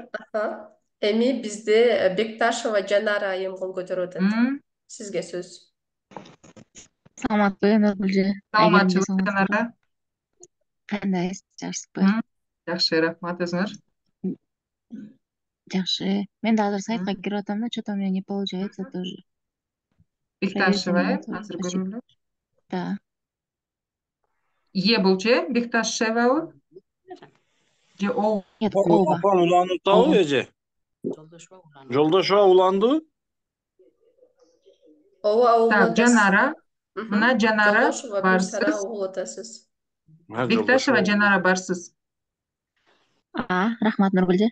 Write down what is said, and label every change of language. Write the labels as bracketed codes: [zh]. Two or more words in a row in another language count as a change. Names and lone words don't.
[ky] Эми бизде Бекташева Жанара айым кол көтөрүп атат. Сизге сөз. Саламатпы, Нургүлжү. Саламатчылык, Жанара. Кандайсыз, жакшысызбы? Жакшы, рахмат. Өзүңөр? Жакшы. Мен да азыр сайтка кирип атам да, [ru] что-то у меня не получается тоже. [ky] Бекташева, азыр көрүнүп. Да. Е болчу, Бекташевабы? Же О? Нет, Ова. Апан уланып эже. Жолдошова уланды. Так, Жанара. Мына Жанара Жолдошова Гүлсара барсыз. угул атасыз. Бекташева Жанара барсыз. Рахмат, Нургүлжү.